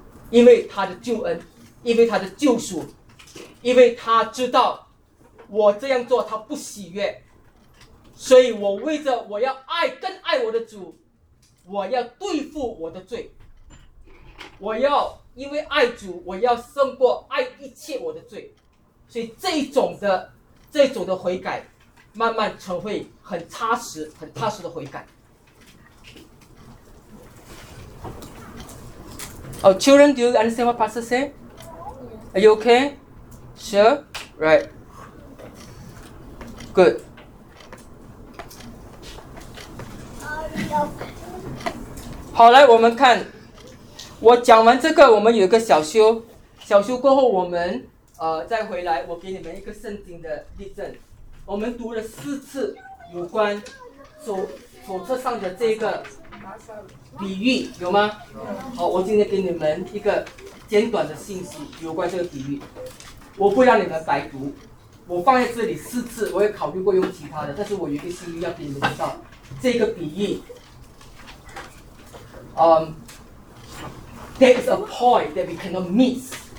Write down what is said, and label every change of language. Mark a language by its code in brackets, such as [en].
[zh] 因为他的救恩，因为他的救赎，因为他知道我这样做他不喜悦，所以我为着我要爱更爱我的主，我要对付我的罪，我要因为爱主，我要胜过爱一切我的罪，所以这种的悔改，慢慢成为很踏实、很踏实的悔改。 [en] Oh, children, do you understand what Pastor say? Are you okay? Sure, right? Good. Okay. [zh] 好，来我们看。我讲完这个，我们有一个小修，小修过后我们再回来，我给你们一个圣经的例证。我们读了四次有关手册上的这个比喻，有吗？好，我今天给你们一个简短的信息，有关这个比喻，我不让你们白读，我放在这里四次，我也考虑过用其他的，但是我有一个心意要给你们知道这个比喻。 [en] There is a point that we cannot miss.